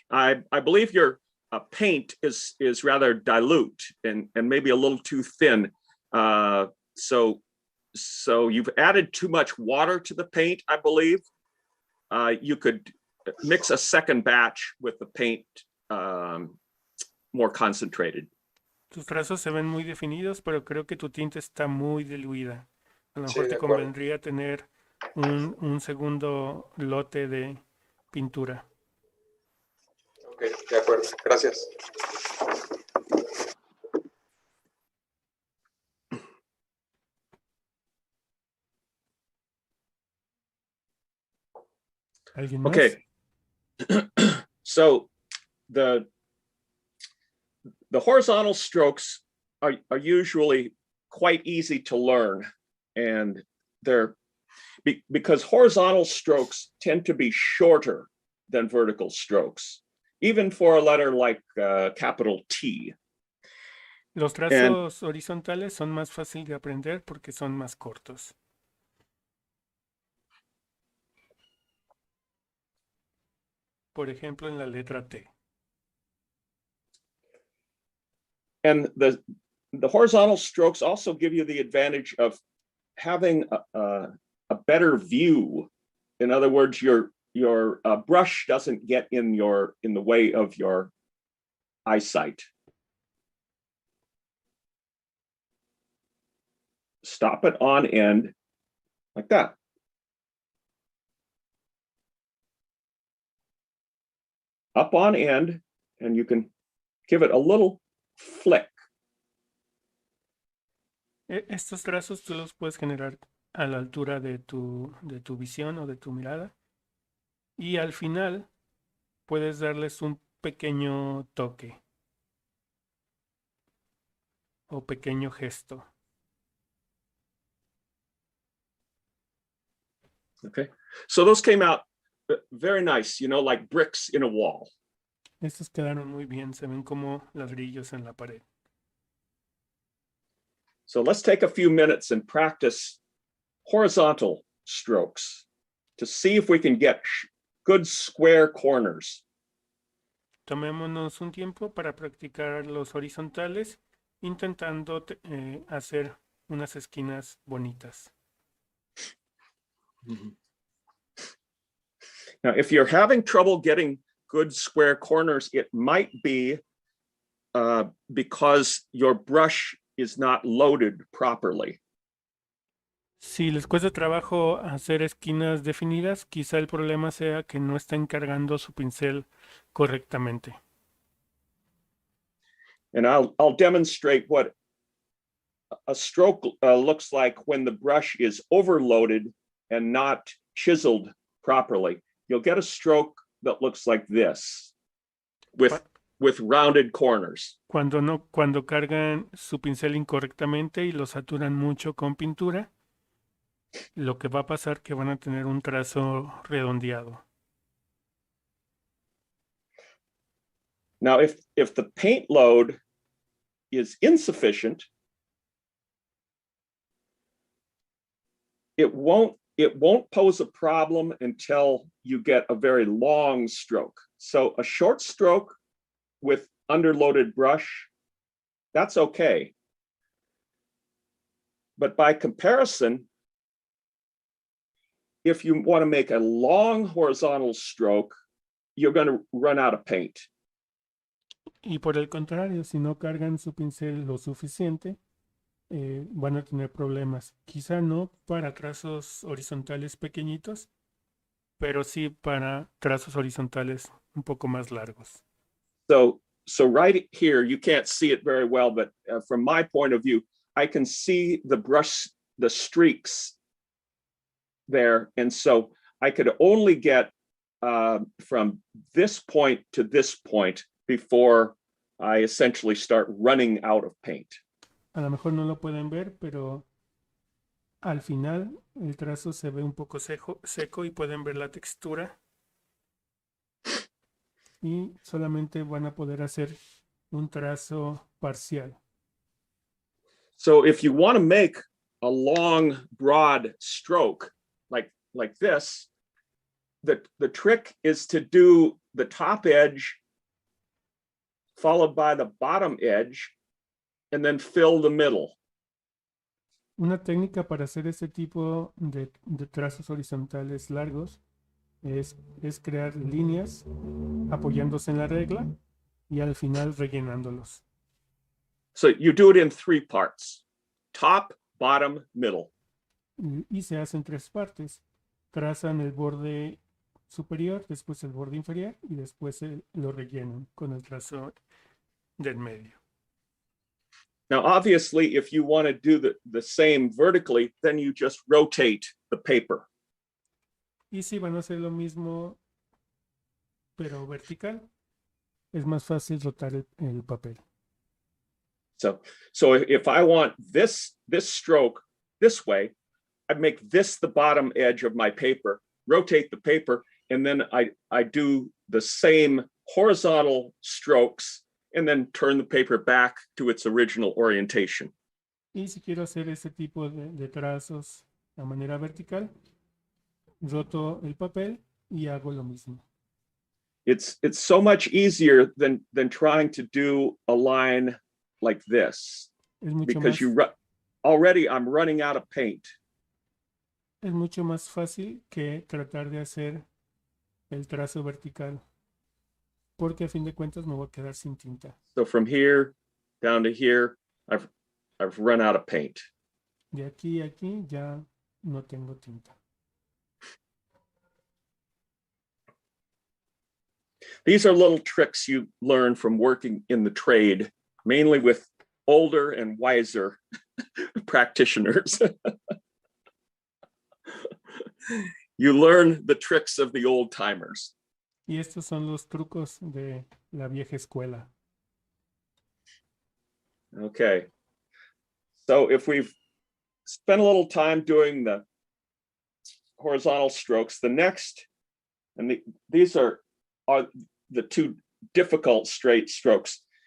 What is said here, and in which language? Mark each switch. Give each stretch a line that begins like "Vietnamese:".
English: I believe your paint is rather dilute and maybe a little too thin. So you've added too much water to the paint, I believe. You could mix a second batch with the paint more concentrated.
Spanish: Tus trazos se ven muy definidos, pero creo que tu tinta está muy diluida. A lo mejor Sí, te de acuerdo. convendría tener un segundo lote de pintura. Ok, de acuerdo. Gracias. ¿Alguien más?
English: Okay. So the horizontal strokes are usually quite easy to learn, and they're because horizontal strokes tend to be shorter than vertical strokes, even for a letter like capital T.
Spanish: Los trazos horizontales son más fácil de aprender porque son más cortos. Por ejemplo, en la letra T.
English: And the horizontal strokes also give you the advantage of having a better view. In other words, your brush doesn't get in the way of your eyesight. Stop it on end like that. Up on end, and you can give it a little flick.
Spanish: Estos trazos tú los puedes generar a la altura de tu visión o de tu mirada. Y al final puedes darles un pequeño toque o pequeño gesto.
English: Okay, so those came out very nice, like bricks in a wall.
Spanish: Estos quedaron muy bien, se ven como ladrillos en la pared.
English: So let's take a few minutes and practice horizontal strokes to see if we can get good square corners.
Spanish: Tomémonos un tiempo para practicar los horizontales, intentando hacer unas esquinas bonitas.
English: Now, if you're having trouble getting good square corners, it might be because your brush is not loaded properly.
Spanish: Si les cuesta trabajo hacer esquinas definidas, quizá el problema sea que no están cargando su pincel correctamente.
English: And I'll demonstrate what a stroke looks like when the brush is overloaded and not chiseled properly. You'll get a stroke that looks like this with rounded corners.
Spanish: Cuando cargan su pincel incorrectamente y lo saturan mucho con pintura, lo que va a pasar que van a tener un trazo redondeado.
English: Now, if the paint load is insufficient, it won't pose a problem until you get a very long stroke. So a short stroke with underloaded brush, that's okay. But by comparison, if you want to make a long horizontal stroke, you're going to run out of paint.
Spanish: Y por el contrario, si no cargan su pincel lo suficiente, van a tener problemas. Quizá no para trazos horizontales pequeñitos, pero sí para trazos horizontales un poco más largos.
English: So right here, you can't see it very well, but from my point of view, I can see the brush, the streaks there. And so I could only get from this point to this point before I essentially start running out of paint.
Spanish: A lo mejor no lo pueden ver, pero al final el trazo se ve un poco seco y pueden ver la textura. Y solamente van a poder hacer un trazo parcial.
English: So if you want to make a long, broad stroke like this, the trick is to do the top edge followed by the bottom edge and then fill the middle.
Spanish: Una técnica para hacer este tipo de trazos horizontales largos es crear líneas apoyándose en la regla y al final rellenándolos.
English: So you do it in 3 parts: top, bottom, middle.
Spanish: Y se hacen 3 partes. Trazan el borde superior, después el borde inferior y después lo rellenan con el trazo del medio.
English: Now, obviously, if you want to do the same vertically, then you just rotate the paper.
Spanish: Y si van a hacer lo mismo, pero vertical, es más fácil rotar el papel.
English: So if I want this stroke this way, I'd make this the bottom edge of my paper, rotate the paper, and then I do the same horizontal strokes and then turn the paper back to its original orientation.
Spanish: Y si quiero hacer ese tipo de trazos de manera vertical, roto el papel y hago lo mismo.
English: It's so much easier than trying to do a line like this,
Spanish: Es mucho
English: because
Spanish: más,
English: already I'm running out of paint.
Spanish: es mucho más fácil que tratar de hacer el trazo vertical, porque a fin de cuentas me voy a quedar sin tinta.
English: So from here down to here, I've run out of paint.
Spanish: De aquí a aquí ya no tengo tinta.
English: These are little tricks you learn from working in the trade, mainly with older and wiser practitioners. You learn the tricks of the old timers.
Spanish: Y estos son los trucos de la vieja escuela.
English: Okay. So if we've spent a little time doing the horizontal strokes, the next, and these are the 2 difficult straight strokes.